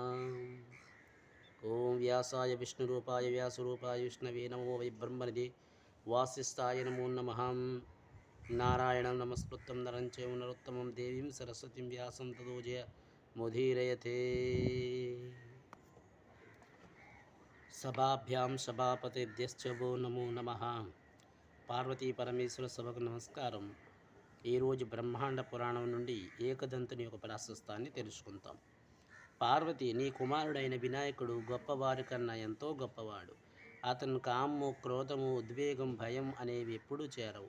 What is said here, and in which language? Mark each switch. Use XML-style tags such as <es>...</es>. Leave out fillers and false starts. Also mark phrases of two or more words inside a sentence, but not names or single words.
<sa>ॐ व्यासाय विष्णुरूपाय व्यासरूपाय विष्णवे नमो वै ब्रह्मनिधे वासिष्ठाय नमो नमः। नारायणं नमस्कृतं नरं चैव नरोत्तमं देवीं सरस्वतीं व्यासं ततो जयमुदीरयते। सभाभ्यां सभापतिभ्यश्च वो नमो नमः।</sa> <te>పార్వతీ పరమేశ్వర సభకు నమస్కారం. ఈరోజు బ్రహ్మాండ పురాణం నుండి ఏకదంతుని యొక్క ప్రాశస్తాన్ని తెలుసుకుంటాం. పార్వతి, నీ కుమారుడైన వినాయకుడు గొప్పవారి కన్నా ఎంతో గొప్పవాడు. అతను కామము, క్రోధము, ఉద్వేగం, భయం అనేవి ఎప్పుడూ చేరవు.</te>